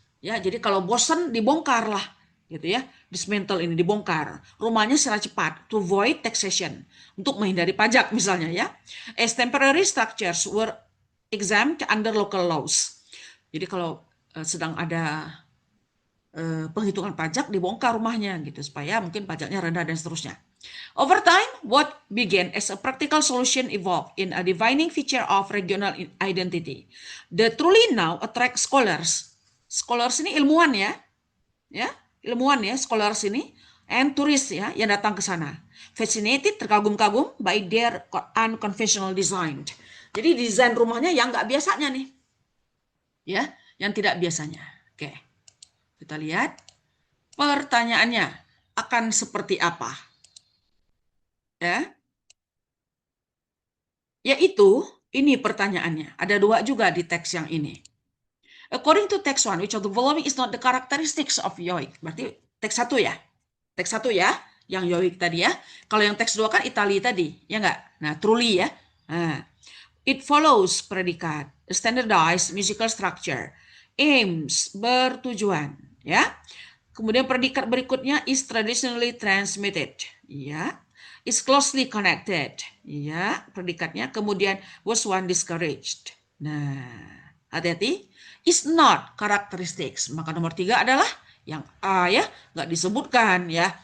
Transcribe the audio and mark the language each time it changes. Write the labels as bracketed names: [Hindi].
[Indonesian] Ya, jadi kalau bosan dibongkar lah, gitu ya. Dismantle ini dibongkar. Rumahnya secara cepat [English] to avoid taxation, [Indonesian] untuk menghindari pajak misalnya ya. [English] As temporary structures were exempt under local laws. [Indonesian] Jadi kalau sedang ada penghitungan pajak dibongkar rumahnya gitu supaya mungkin pajaknya rendah dan seterusnya. [English] Over time, what began as a practical solution evolved in a defining feature of regional identity. The truly now attract scholars. [Indonesian] Scholars ini ilmuwan ya, ilmuwan ya, scholars ini, and turis ya yang datang ke sana. [English] Fascinated, terkagum-kagum by their unconventional design. [Indonesian] Jadi desain rumahnya yang nggak biasanya nih, ya, yang tidak biasanya. Oke, kita lihat pertanyaannya akan seperti apa, ya? Yaitu, ini pertanyaannya. Ada dua juga di teks yang ini. [English] According to text 1, which of the following is not the characteristics of Yoik? [Indonesian] Berarti teks 1 ya. Teks 1 ya, yang Yoik tadi ya. Kalau yang teks 2 kan Itali tadi, ya enggak? Nah, truly ya. Nah, it follows predikat, [English] standardized musical structure, [Indonesian] aims, bertujuan, ya. Kemudian predikat berikutnya [English] is traditionally transmitted, [Indonesian] ya. [English] Is closely connected, ya, predikatnya. [Indonesian] Kemudian [English] was one discouraged. [Indonesian] Nah, hati-hati. [English] Is not characteristics. [Indonesian] Maka nomor 3 adalah yang A ya, nggak disebutkan ya.